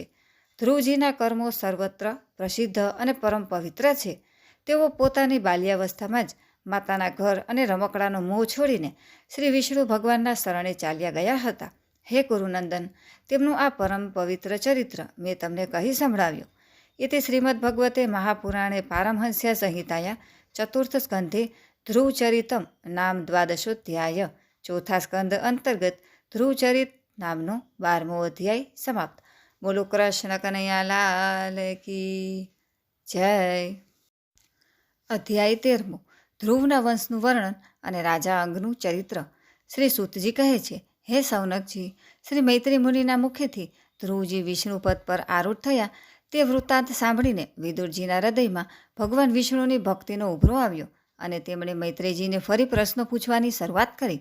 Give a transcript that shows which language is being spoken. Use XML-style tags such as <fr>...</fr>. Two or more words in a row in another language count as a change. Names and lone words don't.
<gu>ધ્રુવજીના કર્મો સર્વત્ર પ્રસિદ્ધ અને પરમ પવિત્ર છે. તેઓ પોતાની બાલ્યાવસ્થામાં જ માતાના ઘર અને રમકડાનો મોહ છોડીને શ્રી વિષ્ણુ ભગવાનના શરણે ચાલ્યા ગયા હતા. હે કુરુનંદન, તેમનું આ પરમ પવિત્ર ચરિત્ર મેં તમને કહી સંભળાવ્યું.</gu> <sa>इति श्रीमद्भगवते महापुराणे पारमहंस्या संहिताया चतुर्थ स्कंधे ध्रुवचरितम नाम द्वादशोध्याय</sa> <gu>ચોથા સ્કંદ અંતર્ગત ધ્રુવચરિત નામનો 12મો અધ્યાય સમાપ્ત.</gu> <hi>बोलो कृष्ण कन्हैया लाल की जय.</hi> <gu>અધ્યાય 13મો ધ્રુવના વંશનું વર્ણન અને રાજા અંગનું ચરિત્ર. શ્રી સૂતજી કહે છે, હે સૌનકજી, શ્રી મૈત્રી મુનિના મુખેથી ધ્રુવજી વિષ્ણુપદ પર આરૂઢ થયા તે વૃત્તાંત સાંભળીને વિદુરજીના હૃદયમાં ભગવાન વિષ્ણુની ભક્તિનો ઉભરો આવ્યો અને તેમણે મૈત્રેયજીને ફરી પ્રશ્નો પૂછવાની શરૂઆત કરી.</gu>